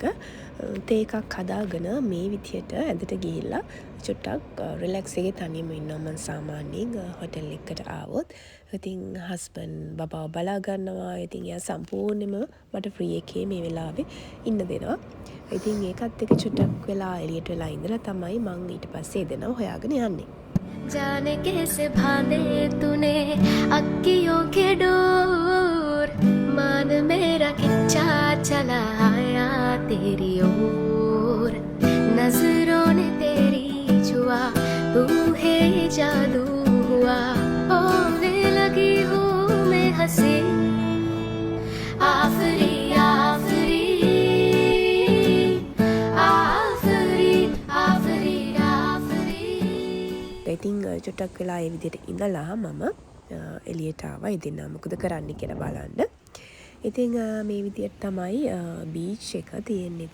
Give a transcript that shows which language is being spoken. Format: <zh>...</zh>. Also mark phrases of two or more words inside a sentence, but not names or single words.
<si>තේ එකක් හදාගෙන මේ විදියට ඇඳට ගිහිල්ලා චුට්ටක් රිලැක්ස් එකේ තනියම ඉන්නවා මං සාමාන්‍යයෙන් හොටෙල් එකකට ආවොත්. ඉතින් හස්බන්ඩ් බබාව බලා ගන්නවා. ඉතින් එයා සම්පූර්ණයෙන්ම මට ෆ්‍රී එකේ මේ වෙලාවේ ඉන්න දෙනවා. ඉතින් ඒකත් එක්ක චුට්ටක් වෙලා එළියට වෙලා ඉඳලා තමයි මං ඊට පස්සේ එදෙනව හොයාගෙන යන්නේ.</si> <hi>जाने कैसे भाने तूने अक्कियों के डोर मान मेरा खिंचा चला आया तेरी ओर नजरों ने तेरी छुआ तू है जादू हुआ होने लगी हूँ मैं हंसी आफरी</hi> <si>ඉතින් චුට්ටක් වෙලා ඒ විදිහට ඉඳලා මම එළියට ආවා. ඉතින් මොකද කරන්න කියලා බලන්න. ඉතින් මේ විදිහට තමයි බීච් එක තියෙන්නේ.</si>